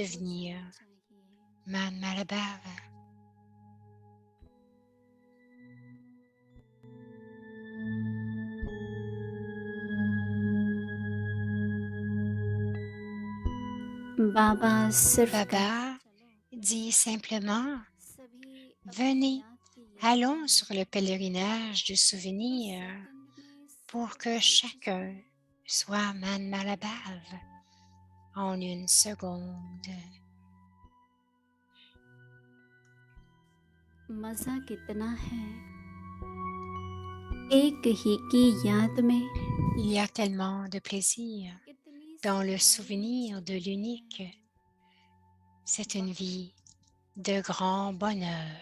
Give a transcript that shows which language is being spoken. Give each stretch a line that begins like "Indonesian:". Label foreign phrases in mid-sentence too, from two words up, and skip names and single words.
French: devenir
Hindi: जाना चाहिए। Man Malabar. बाबा सिर्फ
French: Baba dit simplement
Hindi: सभी
French: Venez,
Hindi: याद की
French: allons sur le pèlerinage du souvenir pour que chacun soit Man Malabar en une seconde.
Hindi: मजा कितना है एक ही की याद में
French: Il y a tellement de plaisir
Hindi: कितनी
French: dans le
Hindi: सफाई
French: souvenir de
Hindi: छलकती
French: l'unique.
Hindi: है।
French: C'est une vie de grand bonheur.